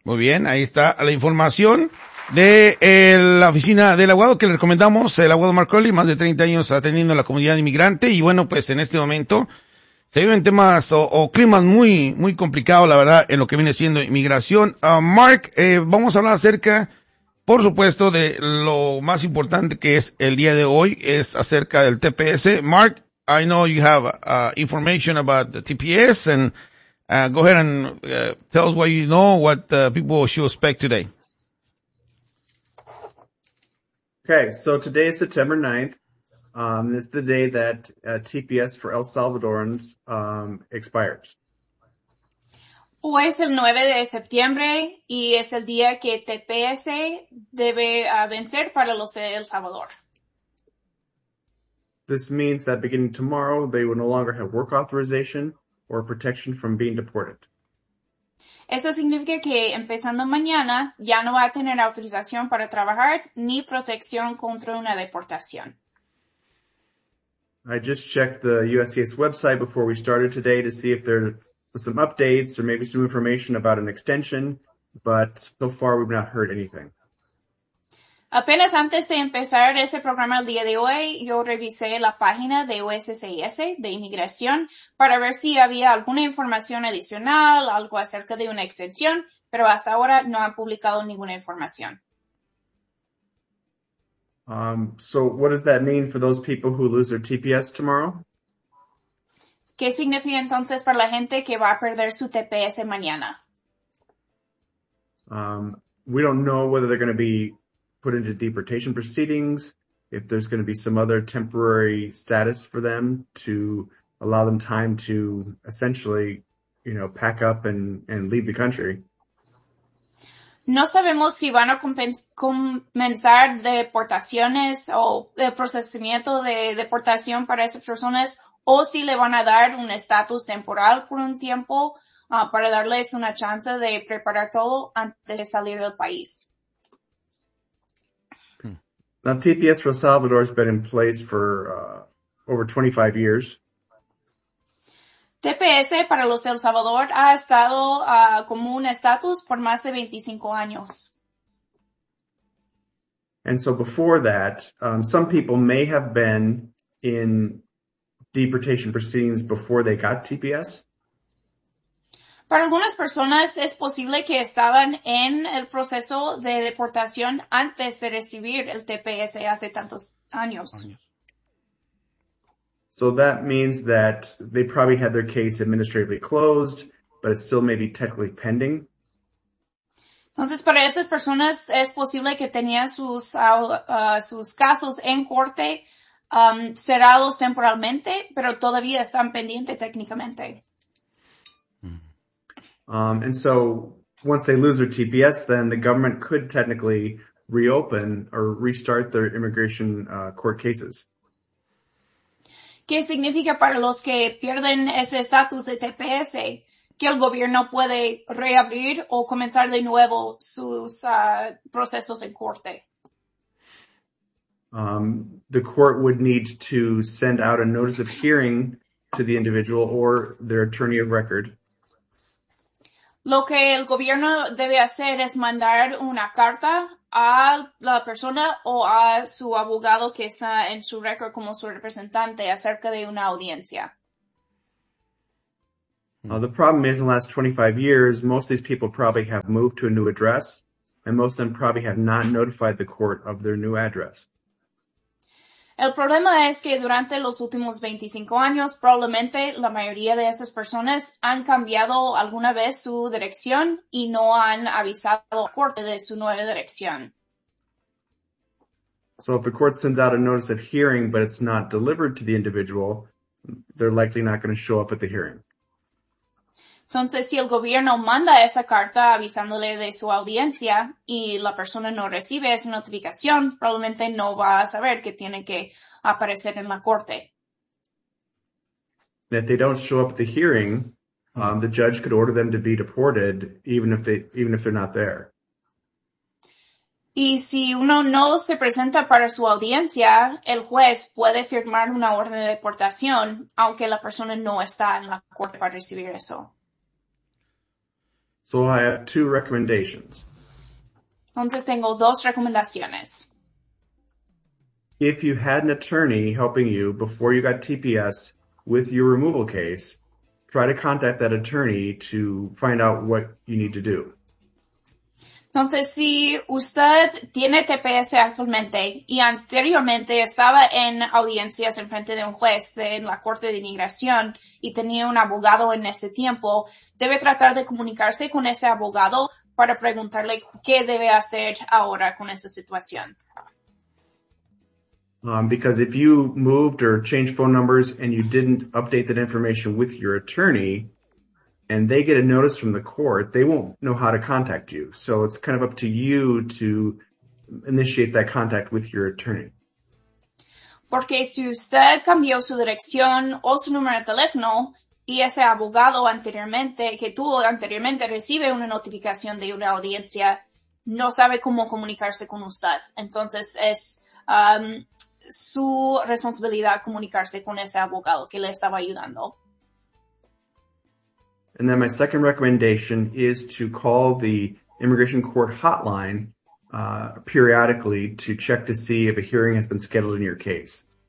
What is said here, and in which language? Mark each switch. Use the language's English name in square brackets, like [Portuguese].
[Spanish] Muy bien, ahí está la información de la oficina del abogado que le recomendamos, el abogado Mark Curley, más de 30 años atendiendo a la comunidad inmigrante. Y bueno, pues en este momento se viven temas o climas muy, muy complicados, la verdad, en lo que viene siendo inmigración. Mark, vamos a hablar acerca, por supuesto, de lo más importante que es el día de hoy, es acerca del TPS. [English] Mark, I know you have information about the TPS, and go ahead and tell us what you know, what people should expect today. Okay, so today is September 9th. It's the day that TPS for El Salvadorans expires. [Spanish] Hoy es el 9 de septiembre, y es el día que TPS debe vencer para los de El Salvador. [English] This means that beginning tomorrow, they will no longer have work authorization or protection from being deported. [Spanish] Eso significa que empezando mañana, ya no va a tener autorización para trabajar ni protección contra una deportación. [English] I just checked the USCIS website before we started today to see if there were some updates or maybe some information about an extension, but so far we've not heard anything. [Spanish] Apenas antes de empezar ese programa el día de hoy, yo revisé la página de USCIS, de inmigración, para ver si había alguna información adicional, algo acerca de una extensión, pero hasta ahora no han publicado ninguna información. [English] So what does that mean for those people who lose their TPS tomorrow? [Spanish] ¿Qué significa entonces para la gente que va a perder su TPS mañana? [English] We don't know whether they're going to be put into deportation proceedings, if there's going to be some other temporary status for them to allow them time to essentially, you know, pack up and leave the country. [Spanish] No sabemos si van a comenzar deportaciones o el procesamiento de deportación para esas personas o si le van a dar un estatus temporal por un tiempo para darles una chance de preparar todo antes de salir del país. [English] Now, TPS for Salvador has been in place for over 25 years. [Spanish] TPS para los El Salvador ha estado como un estatus por más de 25 años. [English] And so before that, some people may have been in deportation proceedings before they got TPS. [Spanish] Para algunas personas es posible que estaban en el proceso de deportación antes de recibir el TPS hace tantos años. [English] So that means that they probably had their case administratively closed, but it still may be technically pending. [Spanish] Entonces, para esas personas es posible que tenían sus sus casos en corte cerrados temporalmente, pero todavía están pendientes técnicamente. [English] And so once they lose their TPS, then the government could technically reopen or restart their immigration court cases. [Spanish] ¿Qué significa para los que pierden ese estatus de TPS que el gobierno puede reabrir o comenzar de nuevo sus procesos en corte? [English] The court would need to send out a notice of hearing to the individual or their attorney of record. [Spanish] Lo que el gobierno debe hacer es mandar una carta a la persona o a su abogado que está en su récord como su representante acerca de una audiencia. [English] Now, the problem is in the last 25 years, most of these people probably have moved to a new address and most of them probably have not notified the court of their new address. [Spanish] El problema es que durante los últimos 25 años, probablemente la mayoría de esas personas han cambiado alguna vez su dirección y no han avisado a la corte de su nueva dirección. [English] So if the court sends out a notice of hearing, but it's not delivered to the individual, they're likely not going to show up at the hearing. [Spanish] Entonces, si el gobierno manda esa carta avisándole de su audiencia y la persona no recibe esa notificación, probablemente no va a saber que tiene que aparecer en la corte. [English] If they don't show up at the hearing, the judge could order them to be deported even if they're not there. [Spanish] Y si uno no se presenta para su audiencia, el juez puede firmar una orden de deportación aunque la persona no está en la corte para recibir eso. [English] So I have two recommendations. [Spanish] Entonces tengo dos recomendaciones. [English] If you had an attorney helping you before you got TPS with your removal case, try to contact that attorney to find out what you need to do. [Spanish] Entonces, si usted tiene TPS actualmente y anteriormente estaba en audiencias en frente de un juez en la Corte de Inmigración y tenía un abogado en ese tiempo, debe tratar de comunicarse con ese abogado para preguntarle qué debe hacer ahora con esa situación. [English] Because if you moved or changed phone numbers and you didn't update that information with your attorney, and they get a notice from the court, they won't know how to contact you. So it's kind of up to you to initiate that contact with your attorney. [Spanish] Porque si usted cambió su dirección o su número de teléfono y ese abogado anteriormente, que tuvo anteriormente, recibe una notificación de una audiencia, no sabe cómo comunicarse con usted. Entonces es su responsabilidad comunicarse con ese abogado que le estaba ayudando. [English] And then my second recommendation is to call the immigration court hotline periodically to check to see if a hearing has been scheduled in your case.